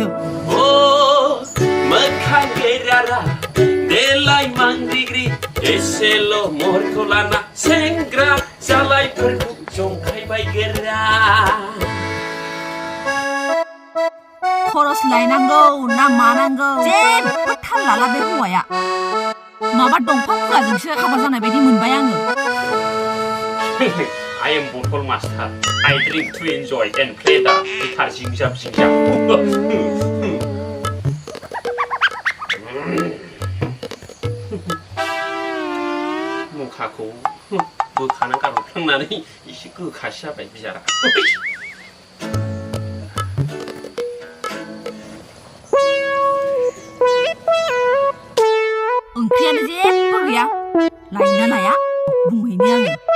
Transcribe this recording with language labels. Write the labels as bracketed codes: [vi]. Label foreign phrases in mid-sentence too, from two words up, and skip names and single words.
[brx] अ मोखां गोरा देलाय मांग्रिग्रि एसेल' महरखौ लाना सेंग्रा जालायफोरखौ जंखायबाय गेरा खरस लायनांगौ ना मानांगौ जेबो थाल लाला बे हौवाया माबा दंफां मुराजोंसो हाबा जानाय बायदि मोनबाय आङो [en] I am bottle master. I drink to enjoy and play the guitar sing-jam. [brx] मुखाखौ बोखाना गारहरफ्लांनानै एसे गोखासो जाबाय बिजारा ओंख्रियानो जेबो गैया लायना लाया बुंहैनो आङो